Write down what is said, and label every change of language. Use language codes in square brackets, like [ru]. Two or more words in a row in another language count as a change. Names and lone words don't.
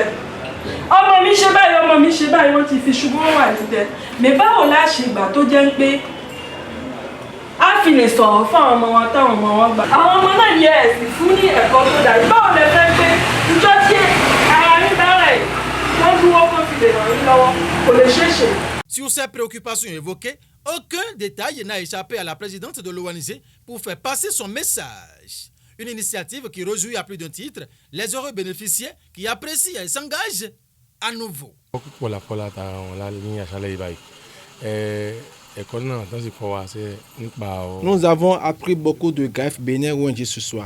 [yo] Ọmọ mi ṣe báyìí wọ́n ti fi ṣubú wọn wà ní tẹ̀. Mais báwo la ṣe gbà tó jẹ́ pé a fi lè sọ̀rọ̀ fún àwọn ọmọ wọn táwọn ọmọ wọn gbà. Àwọn ọmọ náà yẹ ẹ̀sìn fún ní ẹ̀kọ́ tó dàbí. Báwo lè fẹ́ pé ìjọ tí ara ní bẹ̀rẹ̀ wọ́n dúró kó fi lè ràn yín lọ́wọ́ kò lè ṣeé ṣe. [fr] Sur ces préoccupations évoquées, aucun détail n'a échappé à la présidente de l'ONG pour faire passer son message. Une initiative qui réjouit à plus d'un titre les heureux bénéficiaires qui apprécient et s'engagent à nouveau. Nous avons appris beaucoup de GAEF Bénin ONG ce soir.